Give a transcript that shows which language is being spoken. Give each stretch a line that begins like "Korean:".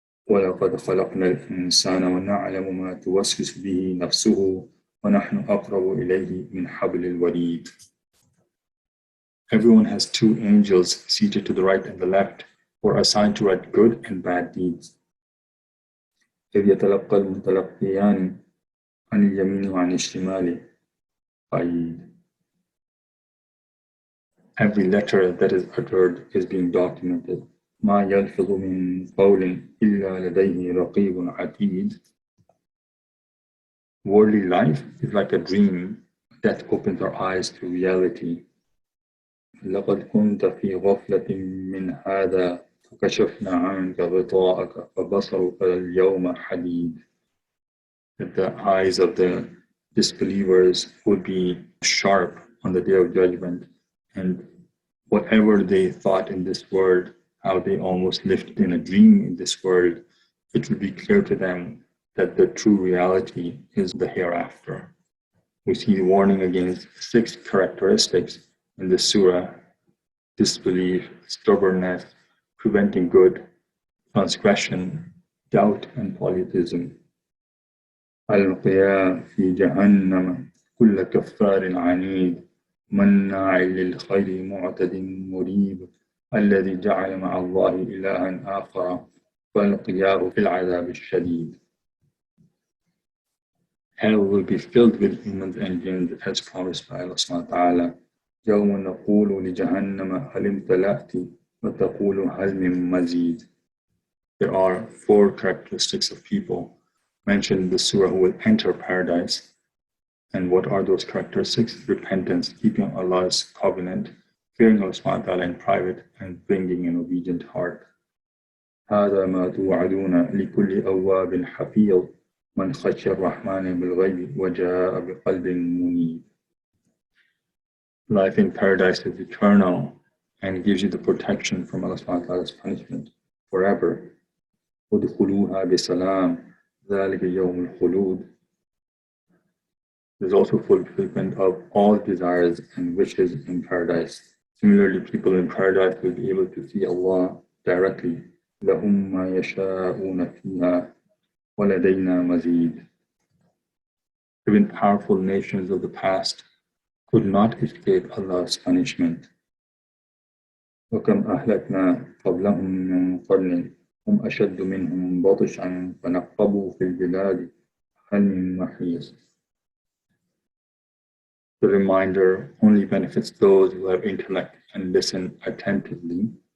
Arabic: وَلَقَدْ خَلَقْنَا الْإِنسَانَ وَنَعْلَمُ مَا تُوَسْوِسُ بِهِ نَفْسُهُ وَنَحْنُ أَقْرَبُ إِلَيْهِ مِنْ حَبْلِ الْوَرِيدِ.
English: Everyone has 2 angels seated to the right and the left, who are assigned to write good and bad deeds.
Arabic: إِذْ يَتَلَقَّى الْمُتَلَقِّيَانِ عن اليمين وعن الشمال قعيد.
English: Every letter that is uttered is being documented.
Arabic: ما يلفظ من قول إلا لديه رقيب عتيد.
English: Worldly life is like a dream. Death opens our eyes to reality.
Arabic: لقد كنت في غفلة من هذا فكشفنا عنك غطاءك فبصرك اليوم حديد.
English: That the eyes of the disbelievers would be sharp on the day of judgment, and whatever they thought in this world, how they almost lived in a dream in this world, it will be clear to them that the true reality is the hereafter. We see the warning against 6 characteristics in the surah: disbelief, stubbornness, preventing good, transgression, doubt, and polytheism.
Arabic: ألقيا في جهنم كل كفار عنيد مناع للخير معتد مريب الذي جعل مع الله إلها آخر فألقياه في العذاب الشديد.
English: Hell will be filled with humans and jinns as promised by Allah subhanahu wa ta'ala.
Arabic: يوم نقول لجهنم هل امتلأت وتقول هل من مزيد.
English: There are 4 characteristics of people mentioned in the surah who will enter paradise. And what are those characteristics? Repentance, keeping Allah's covenant, fearing Allah subhanahu wa ta'ala in private, and bringing an obedient heart.
Arabic: هذا ما توعدون لكل أواب حفيظ من خشي الرحمن بالغيب وجاء بقلب منيب.
English: Life in paradise is eternal and gives you the protection from Allah subhanahu wa ta'ala's punishment forever.
Arabic: ودخلوها بسلام ذلك يوم الخلود.
English: There's also fulfillment of all desires and wishes in paradise. Similarly, people in paradise will be able to see Allah directly.
Arabic: لهم ما يشاءون فيها ولدينا مزيد.
English: Even powerful nations of the past could not escape Allah's punishment.
Arabic: وكم أهلكنا قبلهم من قرن هم أشد منهم بطشا فنقبوا في البلاد هل من محيص.
English: The reminder only benefits those who have intellect and listen attentively.